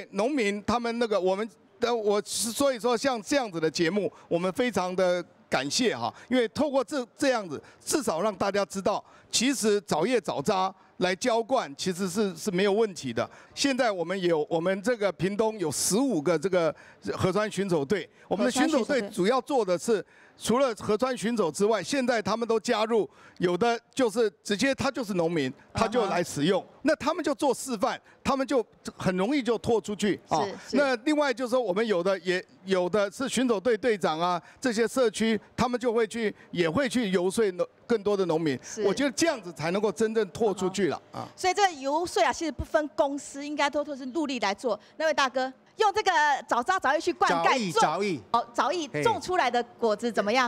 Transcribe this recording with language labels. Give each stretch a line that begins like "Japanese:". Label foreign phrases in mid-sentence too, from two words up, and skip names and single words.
Chinese: 農民他們那個我所以說像這樣子的節目，我們非常的感謝因為透過這樣子，至少讓大家知道，其實藻葉藻渣來澆灌其實是沒有問題的。現在我們這個屏東有15個這個河川巡守隊，我們的巡守隊主要做的是，除了河川巡守之外，現在他們都加入，有的就是直接他就是農民，他就來使用，那他們就做示範，他們就很容易就拓出去那另外就是說，我們有的是巡守隊隊長這些社區，他們就也會去游說更多的農民。我覺得這樣子才能夠真正拓出去了所以這個游說其實不分公司，應該都是陸力來做。那位大哥，用這個藻渣藻葉去灌溉藻葉種出來的果子怎麼樣？